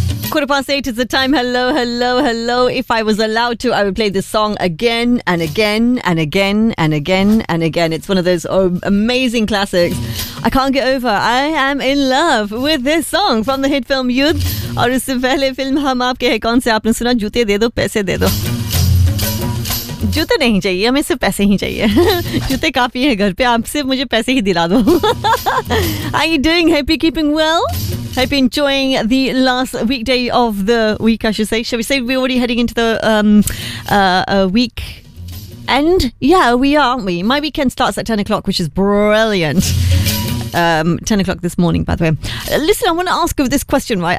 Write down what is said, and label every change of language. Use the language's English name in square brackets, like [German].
[English] Quarter past eight is the time. Hello, hello, hello. If I was allowed to, I would play this song again and again and again and again and again. It's one of those amazing classics. I can't get over. I am in love with this song from the hit film Youth. And before the first film, who have you heard? Give your shoes, give your money. [Hindi] जूते नहीं चाहिए, हमें सिर्फ पैसे ही चाहिए. जूते काफी है घर पे, आप सिर्फ मुझे पैसे ही दिला दो. [English] Are you doing? Hope you're keeping well. Hope you're enjoying the last weekday of the week, I should say. Shall we say we're already heading into the week? And yeah, we are, aren't we? My weekend starts at 10 o'clock, which is brilliant. 10 o'clock this morning, by the way. Listen, I want to ask you this question, right?